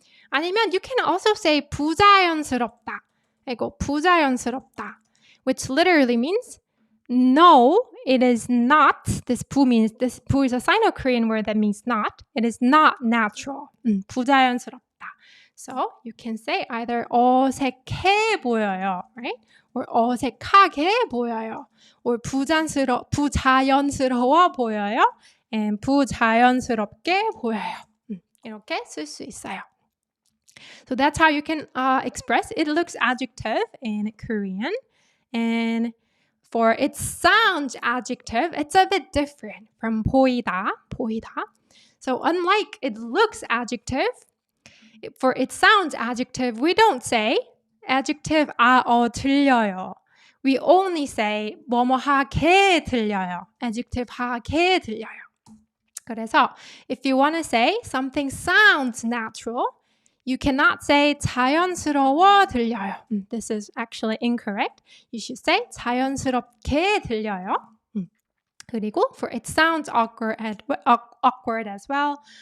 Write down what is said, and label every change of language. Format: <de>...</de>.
<ko>아니면</ko> <en>you can also say</en> <ko>부자연스럽다. 이거 부자연스럽다,</ko> <en>which literally means no, it is not. This 부 is a Sino-Korean word that means not. It is not natural.</en> <ko>부자연스럽다.</ko> <en>So you can say either</en> <ko>어색해 보여요,</ko> <en>right? Or</en> <ko>어색하게 보여요.</ko> <en>Or</en> <ko>부자연스러워 보여요.</ko> <en>And</en> <ko>부자연스럽게 보여요. 이렇게 쓸 수 있어요.</ko> <en>So that's how you can express it looks adjective in Korean. And for it sounds adjective, it's a bit different from 보이다. So unlike it looks adjective, for it sounds adjective, we don't say adjective 들려요. We only say</en> <ko>뭐뭐하게 들려요. adjective 하게 들려요. 그래서</ko> <en>if you want to say something sounds natural, you cannot say</en> <ko>자연스러워 들려요.</ko> <en>This is actually incorrect. You should say</en> <ko>자연스럽게 들려요. 그리고</ko> <en>for it sounds awkward as well.</en>